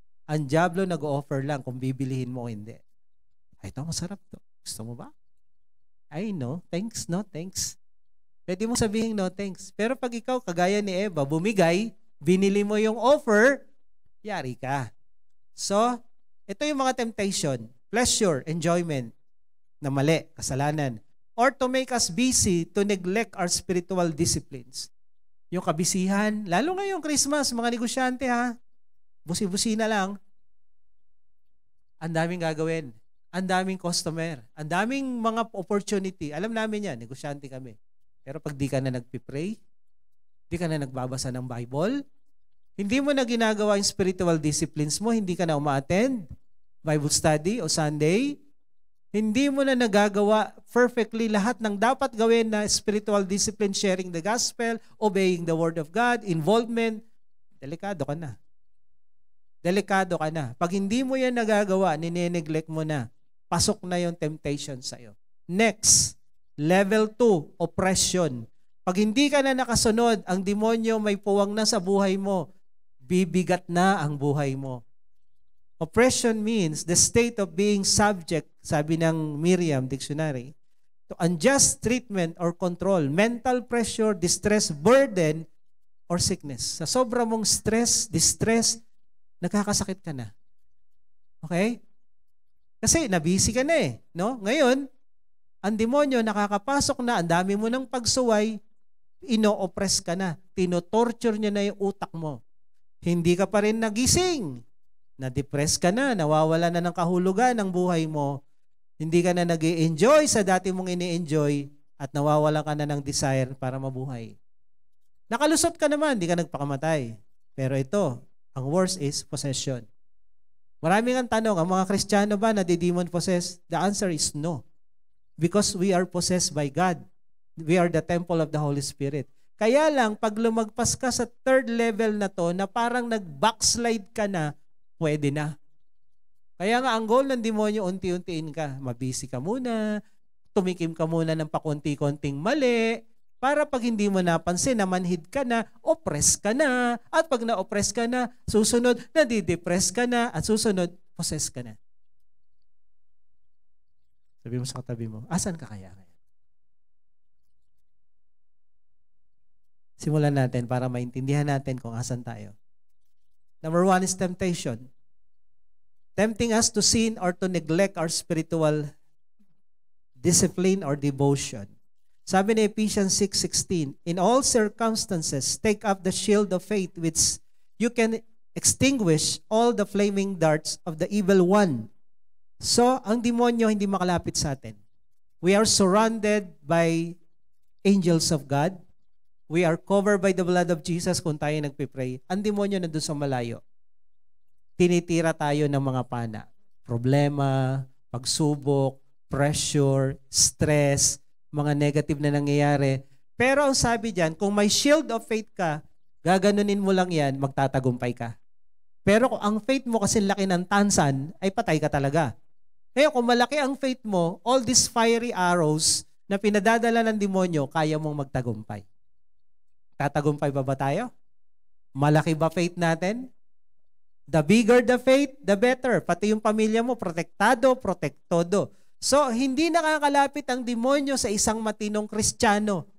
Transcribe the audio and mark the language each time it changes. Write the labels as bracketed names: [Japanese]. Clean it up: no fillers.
[Filipino] Ang dyablo nag-o-offer lang kung bibilihin mo o hindi. Ay, ito, masarap to. Gusto mo ba? Ay, no. [English] Thanks, no thanks. [Filipino] Pwede mo sabihin [English] no thanks. [Filipino] Pero pag ikaw, kagaya ni Eva, bumigay, binili mo yung offer, yari ka. So, ito yung mga temptation. Pleasure, enjoyment, na mali, kasalanan. [English] Or to make us busy to neglect our spiritual disciplines. [Filipino] Yung kabisihan, lalo ngayong Christmas, mga negosyante ha, busi-busi na lang, ang daming gagawin, ang daming customer, ang daming mga opportunity. Alam namin yan, negosyante kami. Pero pag di ka na nagpipray, di ka na nagbabasa ng Bible, hindi mo na ginagawa yung spiritual disciplines mo, hindi ka na uma-attend Bible study o Sunday, hindi mo na nagagawa perfectly lahat ng dapat gawin na spiritual discipline, [English] sharing the gospel, obeying the word of God, [Filipino] involvement, delikado ka na. Delikado ka na. Pag hindi mo yan nagagawa, nine-neglect mo na, pasok na yung temptation sa'yo. [English] Next, level 2, oppression. [Filipino] Pag hindi ka na nakasunod, ang demonyo may puwang na sa buhay mo, bibigat na ang buhay mo. [English] Oppression means the state of being subject, [Filipino] sabi ng Merriam Dictionary, [English] to unjust treatment or control, mental pressure, distress, burden, or sickness. [Filipino] Sa sobra mong stress, distress, nagkakasakit ka na. Okay? Kasi nabisi ka na eh. No? Ngayon, ang demonyo nakakapasok na, ang dami mo ng pagsuway, ino-oppress ka na. Tino-torture niya na yung utak mo. Hindi ka pa rin nagising. Na-depress ka na, nawawala na ng kahulugan ng buhay mo. Hindi ka na nag-i-enjoy sa dati mong ini-enjoy at nawawala ka na ng desire para mabuhay. Nakalusot ka naman, hindi ka nagpakamatay. Pero ito, ang worst is possession. Maraming ang tanong, ang mga Kristiyano ba na demon possessed? [English] The answer is no. Because we are possessed by God. We are the temple of the Holy Spirit. [Filipino] Kaya lang, pag lumagpas ka sa third level na to, na parang nag-backslide ka na, pwede na. Kaya nga, ang goal ng demonyo, unti-untiin ka. Mabisi ka muna, tumikim ka muna ng pakunti-konting mali, para pag hindi mo napansin, namanhid ka na, oppress ka na, at pag na-oppress ka na, susunod, nadidepress ka na, at susunod, possess ka na. Sabi mo sa katabi mo, asan ka kaya? Simulan natin para maintindihan natin kung asan tayo. [English] Number 1 is temptation. Tempting us to sin or to neglect our spiritual discipline or devotion. [Filipino] Sabi ni [English] Ephesians 6:16, in all circumstances, take up the shield of faith which you can extinguish all the flaming darts of the evil one. [Filipino] So, ang demonyo hindi makalapit sa atin. [English] We are surrounded by angels of God. We are covered by the blood of Jesus [Filipino] kung tayo nagpipray. Ang demonyo nandun sa malayo. Tinitira tayo ng mga pana. Problema, pagsubok, pressure, stress, mga negative na nangyayari. Pero ang sabi diyan, kung may shield of faith ka, gaganunin mo lang yan, magtatagumpay ka. Pero kung ang faith mo kasi laki ng tansan, ay patay ka talaga. Ngayon, kung malaki ang faith mo, [English] all these fiery arrows [Filipino] na pinadadala ng demonyo, kaya mong magtagumpay. Tatagumpay ba tayo? Malaki ba faith natin? [English] The bigger the faith, the better. [Filipino] Pati yung pamilya mo, protektado, protektodo. So, hindi nakakalapit ang demonyo sa isang matinong Kristiyano.